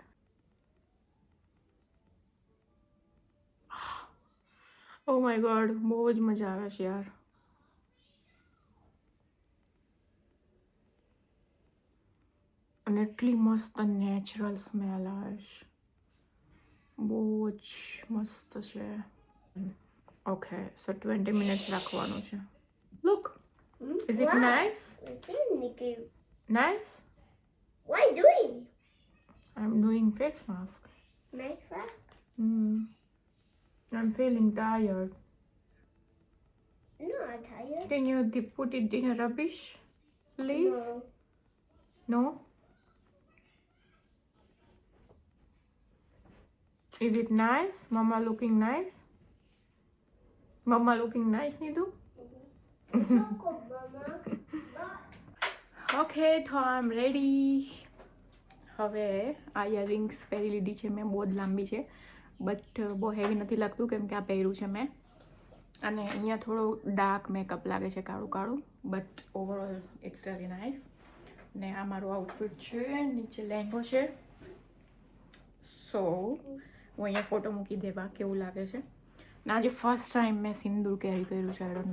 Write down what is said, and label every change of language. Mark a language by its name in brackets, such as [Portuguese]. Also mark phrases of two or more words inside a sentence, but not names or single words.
[English] oh my god [Gujarati] બહુ જ મજા આવે છે યાર અને એટલી મસ્ત [English] natural smell [Gujarati] આવે છે બહુ જ મસ્ત છે [English] okay so 20 minutes [Gujarati] રાખવાનું છે [English] look is it nice nice What are you doing? I am doing face mask Nice work. I'm feeling tired. No, I'm tired. Can you put it in a rubbish, please? No. No? Is it nice? Mama looking nice? Mama looking nice, Nidu? Okay, તો I'm ready. [Gujarati] હવે આ ઇયરિંગ્સ પહેરી લીધી છે મેં બહુ જ લાંબી છે બટ બહુ હેવી નથી લાગતું કેમ કે આ પહેર્યું છે મેં અને અહીંયા થોડો [English] dark makeup [Gujarati] લાગે છે કાળું કાળું બટ [English] overall it's very nice [Gujarati] ને આ મારું આઉટફિટ છે નીચે લહેંગો છે સો હું અહીંયા ફોટો મૂકી દેવા કેવું લાગે છે ને આજે [English] first time [Gujarati] મેં સિંદૂર કેરી કર્યું છે [English] I don't know